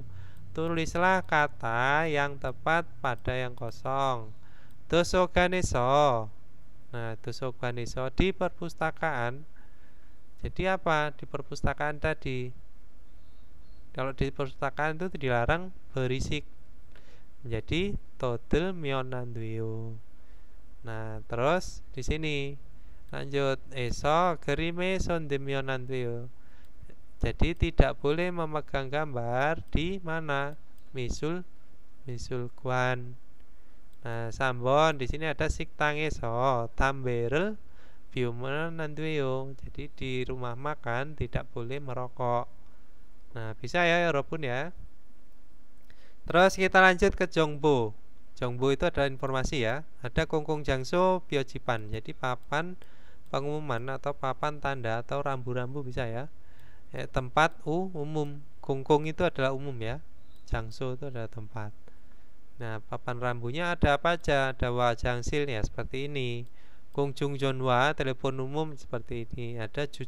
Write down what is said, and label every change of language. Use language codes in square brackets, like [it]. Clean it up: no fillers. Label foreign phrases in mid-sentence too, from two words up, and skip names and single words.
[id] Tulislah kata yang tepat pada yang kosong. 도서관에서. Nah, 도서관에서 di perpustakaan. Jadi apa? Di perpustakaan tadi. Kalau di perpustakaan itu dilarang berisik. [ko] Jadi 떠들면 안 돼요. [id] Nah, terus di sini lanjut [ko] 에서 그림에 손대면 안 돼요. [id] Jadi tidak boleh memegang gambar di mana? [ko] 미술관. Nah, 3번 [id] di sini ada [ko] 식당에서 담배를 피우면 안 돼요. [id] Jadi di rumah makan tidak boleh merokok. Nah, bisa ya walaupun ya. Terus kita lanjut ke 정보. 정보 itu adalah informasi ya. Ada 공공장소 표지판. Jadi papan pengumuman atau papan tanda atau rambu-rambu bisa ya. Tempat umum. 공공 itu adalah umum ya. 장소 itu adalah tempat. Nah, papan rambunya ada apa aja? Ada 화장실nya seperti ini. 공중전화 telepon umum seperti ini.